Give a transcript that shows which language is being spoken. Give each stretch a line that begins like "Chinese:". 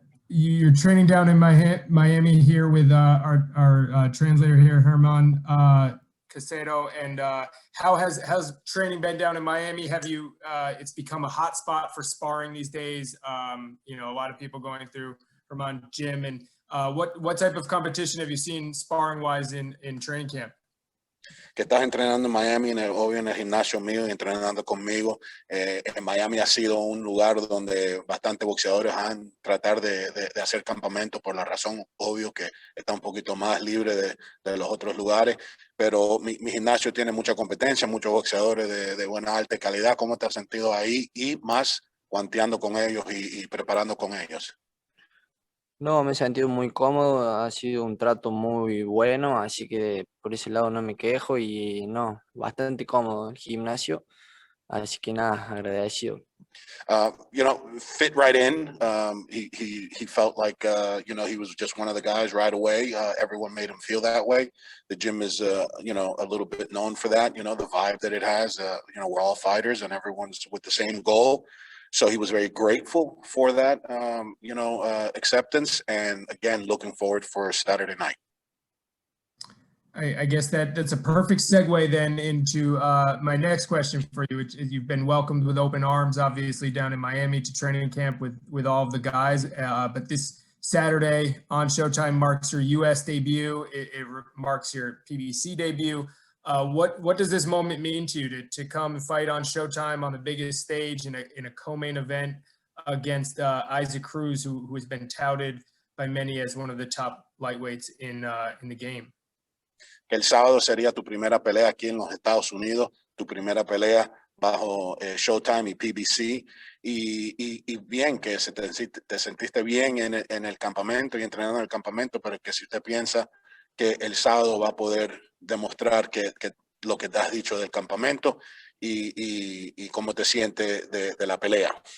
English: You're training down in Miami here with our translator here, Herman Casado. And how has training been down in Miami? Have you? It's become a hot spot for sparring these days. You know, a lot of people going through Herman gym. And what type of competition have you seen sparring wise in training camp?
Spanish: Que estás entrenando en Miami, obvio en el gimnasio mío y entrenando conmigo. En Miami ha sido un lugar donde bastantes boxeadores han tratado de hacer campamento por la razón, obvio que está un poquito más libre de los otros lugares, pero mi gimnasio tiene mucha competencia, muchos boxeadores de buena alta calidad. ¿Cómo te has sentido ahí y más guanteando con ellos y preparando con ellos? No, me he sentido muy cómodo, ha sido un trato muy bueno, así que por ese lado no me quejo y no, bastante cómodo el gimnasio, así que nada, agradecido.
English: You know, fit right in. He felt like, you know, he was just one of the guys right away. Everyone made him feel that way. The gym is, you know, a little bit known for that, you know, the vibe that it has. You know, we're all fighters and everyone's with the same goal. So he was very grateful for that, you know, acceptance. And again, looking forward for Saturday night. I guess that's a perfect segue then into my next question for you. You've been welcomed with open arms, obviously, down in Miami to training camp with all of the guys. But this Saturday on Showtime marks your U.S. debut. It marks your PBC debut. What does this moment mean to you to come and fight on Showtime on the biggest stage in a co-main event against Isaac Cruz, who has been touted by many as one of the top lightweights in the game?
Spanish: Que el sábado sería tu primera pelea aquí en los Estados Unidos, tu primera pelea bajo Showtime y PBC, y bien que te sentiste bien en el campamento y entrenando en el campamento, pero que si usted piensa que el sábado va a poder demostrar que lo que te has dicho del campamento y cómo te sientes de la pelea.